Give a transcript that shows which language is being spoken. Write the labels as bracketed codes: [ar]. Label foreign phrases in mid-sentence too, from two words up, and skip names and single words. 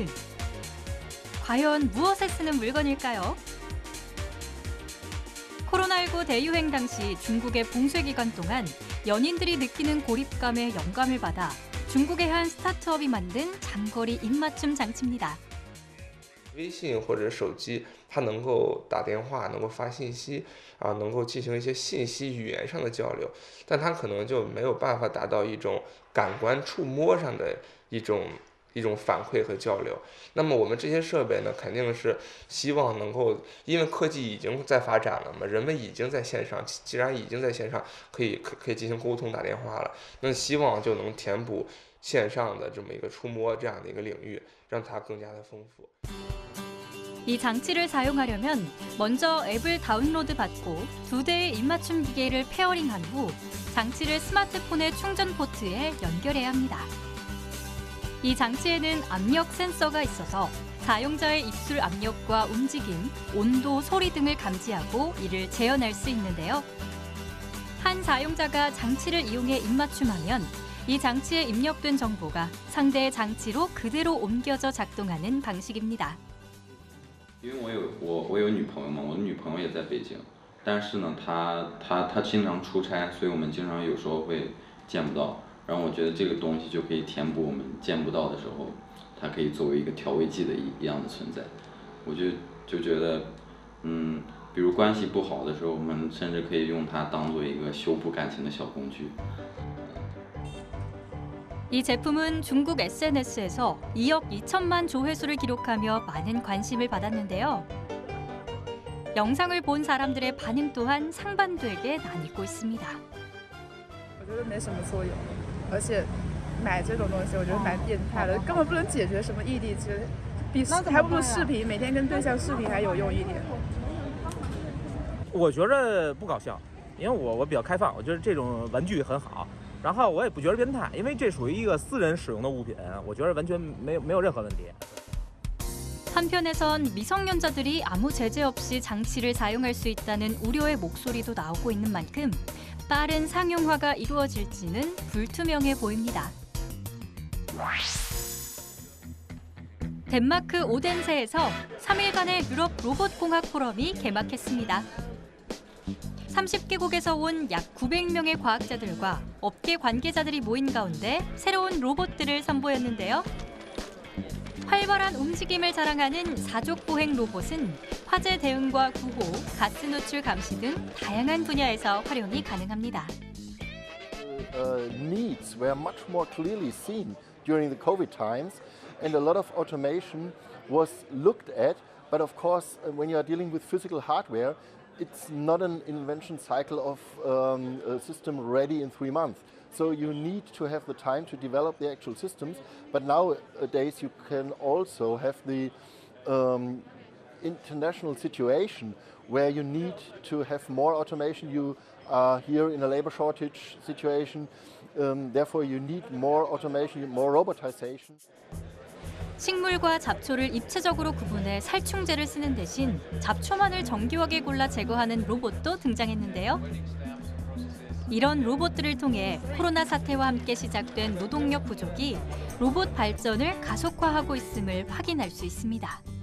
[ko] 과연 무엇에 쓰는 물건일까요? 코로나19 대유행 당시 중국의 봉쇄 기간 동안 연인들이 느끼는 고립감에 영감을 받아 중국의 한 스타트업이 만든 장거리 입맞춤 장치입니다. [zh] 微信或者手机，它能够打电话，能够发信息，能够进行一些信息语言上的交流，但它可能就没有办法达到一种感官触摸上的一种反馈和交流。那么我们这些设备呢，肯定是希望能够，因为科技已经在发展了嘛，人们已经在线上，既然已经在线上可以进行沟通打电话了，那希望就能填补线上的这么一个触摸这样的一个领域，让它更加的丰富。 [ko] 이 장치를 사용하려면 먼저 앱을 다운로드 받고 2대의 입맞춤 기계를 페어링한 후 장치를 스마트폰의 충전 포트에 연결해야 합니다. 이 장치에는 압력 센서가 있어서 사용자의 입술 압력과 움직임, 온도, 소리 등을 감지하고 이를 재현할 수 있는데요. 한 사용자가 장치를 이용해 입맞춤하면 이 장치에 입력된 정보가 상대의 장치로 그대로 옮겨져 작동하는 방식입니다. [zh] 因为我有女朋友嘛，我的女朋友也在北京，但是呢，她经常出差，所以我们经常有时候会见不到。然后我觉得这个东西就可以填补我们见不到的时候，它可以作为一个调味剂的一样的存在。我就觉得，比如关系不好的时候，我们甚至可以用它当做一个修补感情的小工具。 [ko] 이 제품은 중국 SNS에서 2억 2천만 조회수를 기록하며 많은 관심을 받았는데요. 영상을 본 사람들의 반응 또한 상반되게 나뉘고 있습니다. [zh] 觉得没什么作用，而且买这种东西我觉得蛮变态的，根本不能解决什么毅力，其实比还不如视频，每天跟对象视频还有用一点。我觉着不搞笑，因为我比较开放，我觉得这种玩具很好。然后我也不觉得变态，因为这属于一个私人使用的物品，我觉得完全没有任何问题。 [ko] 한편에선 미성년자들이 아무 제재 없이 장치를 사용할 수 있다는 우려의 목소리도 나오고 있는 만큼 빠른 상용화가 이루어질지는 불투명해 보입니다. 덴마크 오덴세에서 3일간의 유럽 로봇공학 포럼이 개막했습니다. 30개국에서 온 약 900명의 과학자들과 업계 관계자들이 모인 가운데 새로운 로봇들을 선보였는데요. 활발한 움직임을 자랑하는 사족 보행 로봇은 화재 대응과 구호, 가스 노출 감시 등 다양한 분야에서 활용이 가능합니다. [en] Needs were much more clearly seen during the COVID times, and a lot of automation was looked at. But of course, when you are dealing with physical hardware, it's not an invention cycle of a system ready in 3 months. So you need to have the time to develop the actual systems. But nowadays you can also have the international situation where you need to have more automation. You are here in a labor shortage situation. Therefore you need more automation, more robotization. [ko] 식물과 잡초를 입체적으로 구분해 살충제를 쓰는 대신 잡초만을 정교하게 골라 제거하는 로봇도 등장했는데요. 이런 로봇들을 통해 코로나 사태와 함께 시작된 노동력 부족이 로봇 발전을 가속화하고 있음을 확인할 수 있습니다.